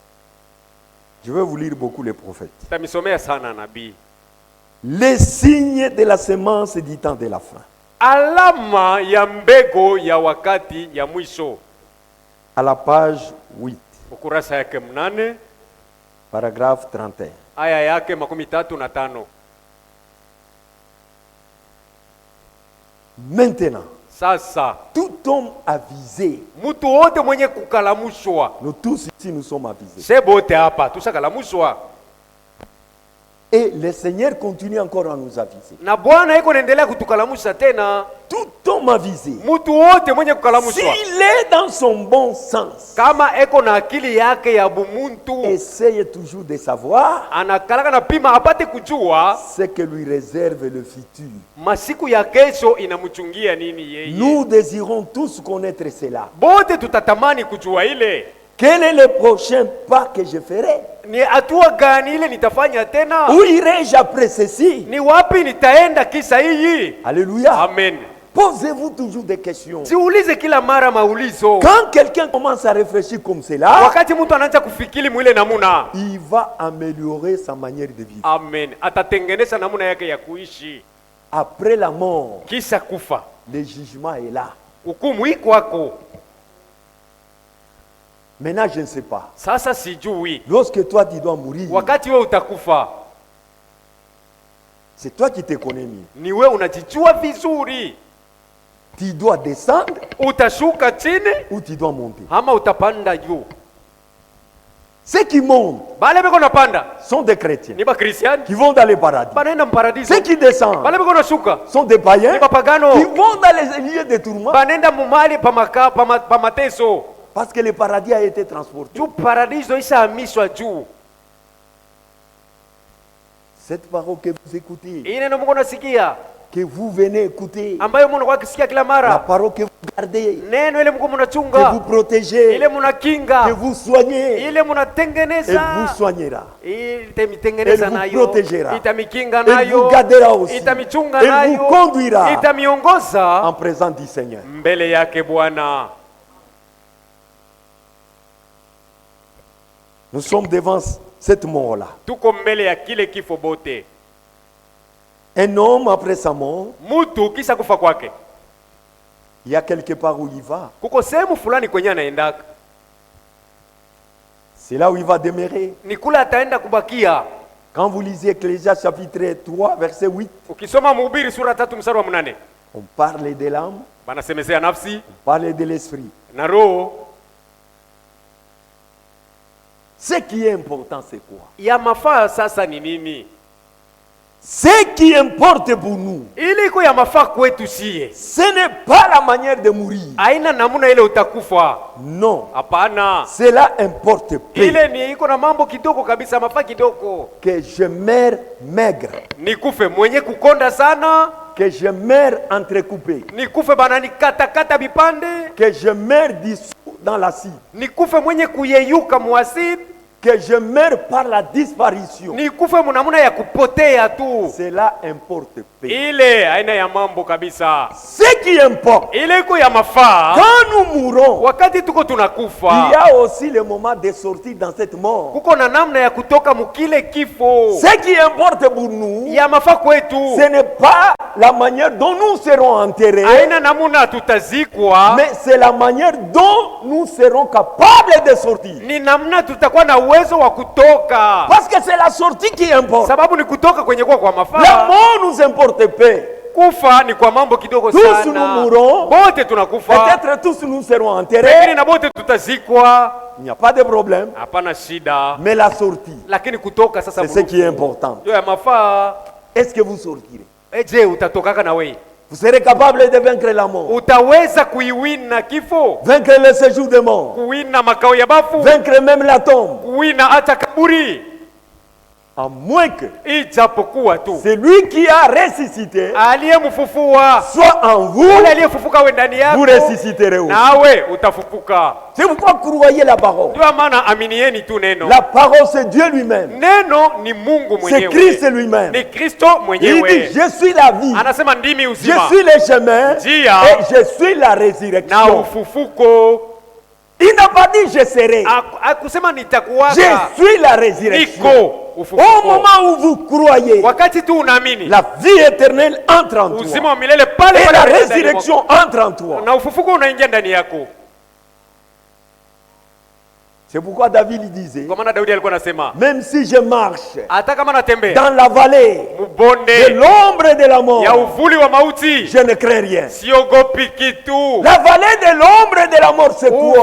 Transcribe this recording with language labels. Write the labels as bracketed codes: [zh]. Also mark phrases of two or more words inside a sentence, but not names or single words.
[fr] Je vais vous lire beaucoup les prophètes. [sw] Tamisomea sana nabii. [fr] Les signes de la semence du temps de la fin. [sw] Alama ya mbego ya wakati ya mwisho. [fr] À la page 8. [sw] Ukurasa yake 8. [fr] Paragraphe 31. [sw] Aya yake 35. [fr] Maintenant, [sw] Sasa [fr] tout homme avisé, [sw] mtu wote mwenye kukalamushwa, [fr] nous tous ici nous sommes avisés. [sw] sebote hapa tushakalamushwa, [fr] Et le Seigneur continue encore à nous aviser. [sw] na Bwana iko naendelea kutukalamusha tena. [fr] Tout homme avisé, [sw] Mtu wote mwenye kukalamushwa, [fr] s'il est dans son bon sens, [sw] kama eko na akili yake ya bumuntu, [fr] essaye toujours de savoir [sw] anakalaka na pima apate kujua [fr] ce que lui réserve le futur. [sw] masiku ya kesho inamchungia nini yeye. [fr] Nous désirons tous connaître cela. [sw] Bote tutatamani kujua ile [fr] Quel est le prochain pas que je ferai? [sw] ni hatua gani ile nitafanya tena, [fr] Où irai-je après ceci? [sw] ni wapi nitaenda kisa hii. [fr] Alléluia. [sw] Amen. [fr] Posez-vous toujours des questions. [sw] Siulize kila mara maulizo. [fr] Quand quelqu'un commence à réfléchir comme cela, [sw] Wakati mtu anaanza kufikiri mwile namuna, [fr] il va améliorer sa manière de vivre. [sw] amen, atatengeneza namuna yake ya kuishi. [fr] Après la mort, [sw] Kisha kufa, [fr] le jugement est là. [sw] hukumu iko kwako. [fr] Maintenant, je ne sais pas. [sw] Sasa sijui [fr] Lorsque toi, tu dois mourir, [sw] wakati we utakufa, [fr] c'est toi qui te connais mieux. [sw] ni we unajijua vizuri. [fr] Tu dois descendre [sw] Utashuka chini [fr] ou tu dois monter. [sw] ama utapanda juu. [fr] Ceux qui montent [sw] Bale beko napanda [fr] sont des chrétiens [sw] ni bakristiani, [fr] qui vont dans le paradis. [sw] banaenda mparadiso. [fr] Ceux qui descendent [sw] Bale beko nashuka [fr] sont des païens [sw] ni bapagano, [fr] qui vont dans les lieux de tourment [sw] banaenda mumali pa mateso. [fr] parce que le paradis a été transporté. [sw] Juu paradiso ishahamishwa juu. [fr] Cette parole que vous écoutez, [sw] Hii neno Mungu nasikia, [fr] que vous venez écouter, [sw] ambayo Mungu kwa kisikia kila [fr] la [sw] mara, [fr] parole que vous gardez, [sw] neno ile Mungu [fr] que vous [sw] mnachunga, [fr] protégez, [sw] ile mnakinga, [fr] que vous soignez, [sw] ile [fr] elle [sw] mnatengeneza, [fr] vous soignera. [sw] itamitengeneza [fr] Elle vous [sw] nayo, [fr] protégera. [sw] itamikinga [fr] Elle vous [sw] nayo, [fr] gardera aussi. [sw] itamichunga [fr] Elle [sw] nayo, [fr] vous conduira [sw] itamiongoza [fr] en présence du Seigneur. [sw] mbele yake Bwana. [fr] Nous sommes devant cette mort-là. [sw] Tuko mbele ya kile kifo bote. [fr] Un homme, après sa mort, [sw] Mutu kisha kufa kwake, [fr] il y a quelque part où il va. [sw] kuko sehemu fulani kwenye anaendaka, [fr] C'est là où il va demeurer. [sw] ni kule ataenda kubakia. [fr] Quand vous lisez Ecclésiaste chapitre 3, verset 8, [sw] Ukisoma Mhubiri sura 3 mstari wa 8, [fr] on parle de l'âme, [sw] banasemezea nafsi [fr] on parle de l'esprit. [sw] na roho. [fr] Ce qui est important, c'est quoi? [sw] Ya mafaa sasa ni nini? [fr] Ce qui importe pour nous, [sw] Ili iko ya mafaa kwetu siye, [fr] ce n'est pas la manière de mourir. [sw] aina namuna ile utakufa. [fr] Non, [sw] Hapana, [fr] cela importe peu. [sw] ile ni iko na mambo kidogo kabisa, mafaa kidogo. [fr] Que je meurs maigre, [sw] Nikufe mwenye kukonda sana, [fr] que je meurs entrecoupé, [sw] nikufe banani kata vipande, [fr] que je meurs dissous dans l'acide, [sw] nikufe mwenye kuyeyuka muasidi, [fr] que je meurs par la disparition. [sw] nikufe munamuna ya kupotea tu. [fr] Cela importe peu. [sw] Ile aina ya mambo kabisa, [fr] Ce qui importe, [sw] ile iko ya mafaa. [fr] quand nous mourons, [sw] Wakati tuko [fr] il y [sw] tunakufa, [fr] a aussi le moment de sortir dans cette mort. [sw] kuko na namna ya kutoka mukile kifo. [fr] Ce qui importe pour nous, [sw] Ya mafaa kwetu, [fr] ce n'est pas la manière dont nous serons enterrés, [sw] aina namuna tutazikwa, [fr] mais c'est la manière dont nous serons capables de sortir. [sw] ni namna tutakuwa na uwezo wa kutoka, [fr] Parce que c'est la sortie qui importe. [sw] sababu ni kutoka kwenye kwa [fr] La [sw] mafaa. [fr] mort nous importe peu. [sw] Kufa ni kwa mambo kidogo [fr] Tous nous [sw] sana. [fr] mourrons. [sw] Bote tunakufa, [fr] Peut-être tous nous serons [sw] lakini [fr] enterrés. [sw] na bote tutazikwa, [fr] Il n'y a pas de problème. [sw] hapana shida. [fr] Mais la sortie, [sw] Lakini kutoka sasa, [fr] c'est ce qui est important. [sw] ndio ya mafaa. [fr] Est-ce que vous sortirez? [sw] Je, utatokaka na wewe, [fr] Vous serez capable de vaincre la mort, [sw] utaweza kuiwina kifo, [fr] vaincre le séjour des morts, [sw] kuwina makao ya bafu, [fr] vaincre même la tombe, [sw] kuwina hata kaburi, [fr] à moins que [sw] ijapokuwa tu [fr] celui qui a ressuscité [sw] aliyemfufua, [fr] soit en vous, [sw] ule aliyefufuka we ndani [fr] vous [sw] yako, [fr] ressusciterez aussi. [sw] nawe utafufuka. [fr] C'est pourquoi croyez la parole. [sw] Ndio maana aminieni tu neno. [fr] La parole, c'est Dieu lui-même. [sw] Neno ni Mungu [fr] C'est [sw] mwenyewe, [fr] Christ lui-même. [sw] ni Kristo [fr] Il dit, [sw] mwenyewe. [fr] je suis la vie, [sw] Anasema ndimi [fr] je [sw] uzima [fr] suis le chemin [sw] Njia. [fr] et je suis la [sw] na [fr] résurrection. [sw] ufufuko. [fr] Il n'a pas dit je serai. [sw] Akusema [fr] Je [sw] nitakuwaka, [fr] suis la résurrection. [sw] niko [fr] Au [sw] ufufuko. [fr] moment où vous croyez, [sw] Wakati tu unaamini, [fr] la vie éternelle entre en [sw] uzima [fr] toi. [sw] wa milele pale [fr] Et [sw] pale [fr] la [sw] unaingia ndani [fr] résurrection entre en toi. [sw] mwako. Na ufufuko unaingia ndani yako. [fr] C'est pourquoi David disait, [sw] Kwa maana Daudi alikuwa anasema, [fr] même si je marche [sw] hata kama natembea [fr] dans la vallée de [sw] mbonde [fr] l'ombre de la [sw] ya [fr] mort, [sw] uvuli wa mauti, [fr] je ne crains rien. [sw] siogopi kitu. [fr] La vallée de l'ombre de la mort, c'est quoi?